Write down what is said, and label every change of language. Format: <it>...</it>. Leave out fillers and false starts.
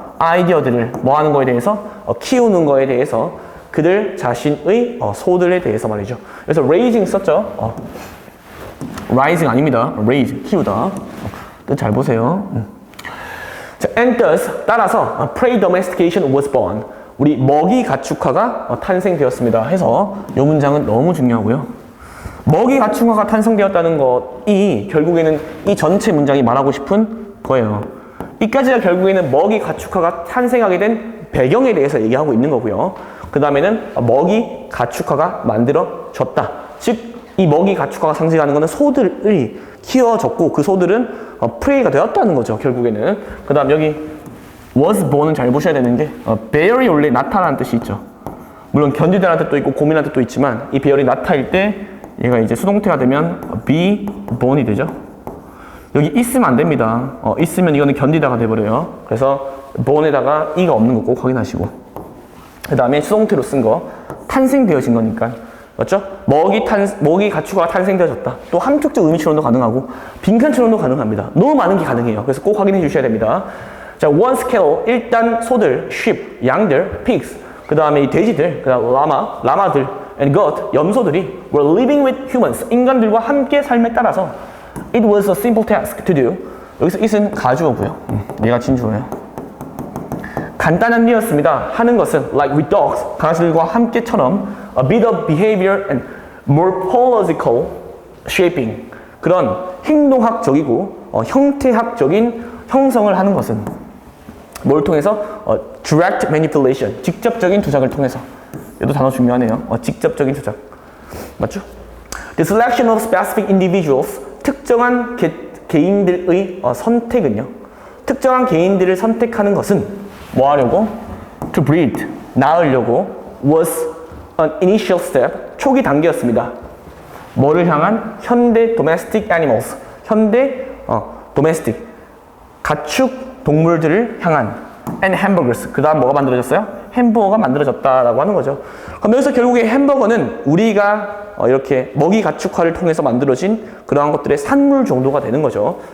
<ko>아이디어들을 뭐 하는 거에 대해서, 키우는 거에 대해서, 그들 자신의 소들에 대해서 말이죠. 그래서 raising 썼죠. rising 아닙니다. raise, 키우다. 뜻 잘 보세요.</ko> <en>자, and thus, 따라서 prey domestication was born.</en> <ko>우리 먹이 가축화가 탄생되었습니다 해서 이 문장은 너무 중요하고요. 먹이 가축화가 탄생되었다는 것이 결국에는 이 전체 문장이 말하고 싶은 거예요. 이까지가 결국에는 먹이 가축화가 탄생하게 된 배경에 대해서 얘기하고 있는 거고요. 그 다음에는 먹이 가축화가 만들어졌다. 즉, 이 먹이 가축화가 상징하는 것은 소들이 키워졌고 그 소들은 프레이가 되었다는 거죠. 결국에는. 그 다음 여기 was born은 잘 보셔야 되는 게 bear이 원래 나타나는 뜻이 있죠. 물론 견디다라는 뜻도 있고 고민하는 뜻도 있지만 이 bear이 나타일 때 얘가 이제 수동태가 되면 be born이 되죠. 여기 있으면 안 됩니다. 있으면 이거는 견디다가 돼버려요. 그래서 born에다가 e가 없는 거 꼭 확인하시고, 그 다음에 수동태로 쓴 거 탄생되어진 거니까, 맞죠? 먹이 가축화가 탄생되어졌다. 또 함축적 의미처럼도 가능하고 빈칸처럼도 가능합니다. 너무 많은 게 가능해요. 그래서 꼭 확인해 주셔야 됩니다. 자, once cattle, 일단 소들, sheep, 양들, pigs, 그 다음에 이 돼지들, 그 다음 라마들, and goat, 염소들이 were living with humans, 인간들과 함께 삶에 따라서 it was a simple task to do. 여기서 it은 가주어고요. 얘가 진주어예요. 간단한 일이었습니다. 하는 것은 like with dogs, 강아지들과 함께처럼 a bit of behavior and morphological shaping, 그런 행동학적이고 형태학적인 형성을 하는 것은 뭘 통해서? direct manipulation, 직접적인 조작을 통해서. 얘도 단어 중요하네요. 직접적인 조작. 맞죠?</ko> <en>The selection of specific individuals, 특정한 개인들의 선택은요.</en> <ko>특정한 개인들을 선택하는 것은 뭐 하려고?</ko> <en>To breed, 낳으려고 was an initial step, 초기 단계였습니다.</en> <ko>뭐를 향한? 현대 domestic animals, 현대 domestic, 가축 동물들을 향한 and hamburgers, 그 다음 뭐가 만들어졌어요? 햄버거가 만들어졌다라고 하는 거죠. 그럼 여기서 결국에 햄버거는 우리가 이렇게 먹이 가축화를 통해서 만들어진 그러한 것들의 산물 정도가 되는 거죠.</ko>